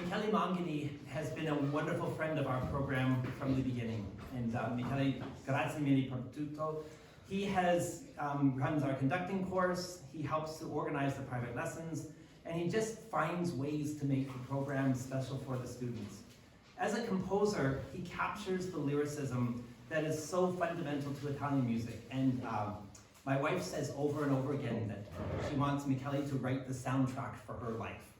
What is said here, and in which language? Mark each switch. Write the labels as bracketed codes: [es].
[en] Mangani has been a wonderful friend of our program from the beginning. [it] And Michele, grazie mille per tutto. [en] He runs our conducting course, he helps to organize the private lessons, and he just finds ways to make the program special for the students. As a composer, he captures the lyricism that is so fundamental to Italian music. And my wife says over and over again that she wants Michele to write the soundtrack for her life.